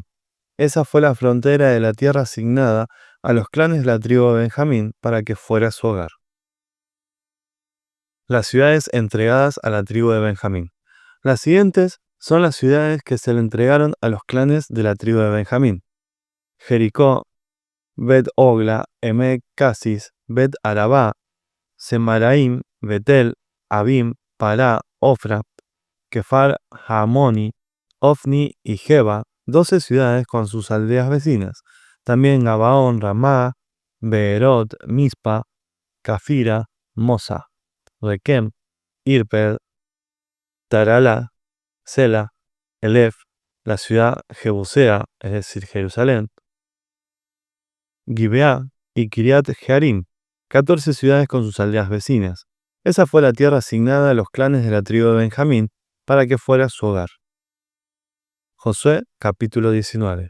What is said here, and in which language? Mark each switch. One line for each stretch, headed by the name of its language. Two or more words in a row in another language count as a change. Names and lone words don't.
Spanish: Esa fue la frontera de la tierra asignada a los clanes de la tribu de Benjamín para que fuera su hogar. Las ciudades entregadas a la tribu de Benjamín. Las siguientes son las ciudades que se le entregaron a los clanes de la tribu de Benjamín: Jericó, Bet Ogla, Emek Casis, Bet Arabá, Semaraim, Betel, Abim, Pará, Ofra, Kefar Hamoni, Ofni y Geba, 12 ciudades con sus aldeas vecinas. También Gabaón, Ramá, Beerot, Mispa, Cafira, Mosa, Requem, Irpel, Tarala, Sela, Elef, la ciudad Jebusea, es decir, Jerusalén, Gibeá y Kiriat Jearim, 14 ciudades con sus aldeas vecinas. Esa fue la tierra asignada a los clanes de la tribu de Benjamín para que fuera su hogar. Josué capítulo 19.